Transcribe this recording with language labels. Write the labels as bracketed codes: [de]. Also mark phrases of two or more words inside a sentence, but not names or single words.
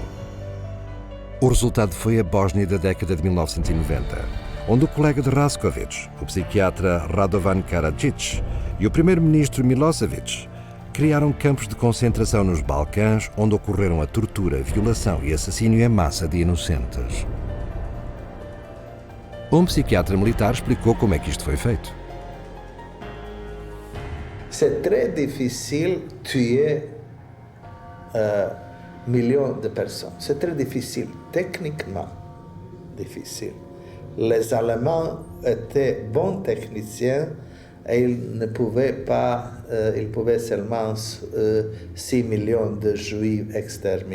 [pt] O resultado foi a Bósnia da década de 1990, onde o colega de Raskovic, o psiquiatra Radovan Karadzic, e o primeiro-ministro Milosevic criaram campos de concentração nos Balcãs, onde ocorreram a tortura, violação e assassínio em massa de inocentes. Um psiquiatra militar explicou como é que isto foi feito. [fr] C'est très difficile tuer millions de personnes. C'est très difficile, techniquement difficile. Les Allemands étaient bons techniciens et ils ne pouvaient pas, ils pouvaient seulement 6 millions de Juifs exterminés.